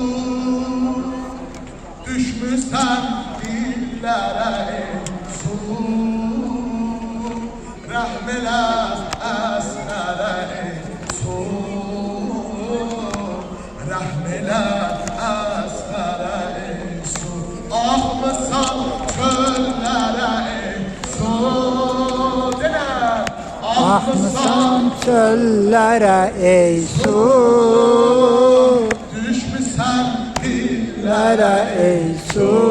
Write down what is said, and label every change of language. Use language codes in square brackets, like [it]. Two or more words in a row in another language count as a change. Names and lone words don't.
[az] Düşmüsən dillərə ey su, rəhm elə Əsgərə ey su. Rəhm elə Əsgərə ey su. Axmısan çöllərə ey [tr] Akmışsan çöllere ey su, Düşmüşsen dillere ey su,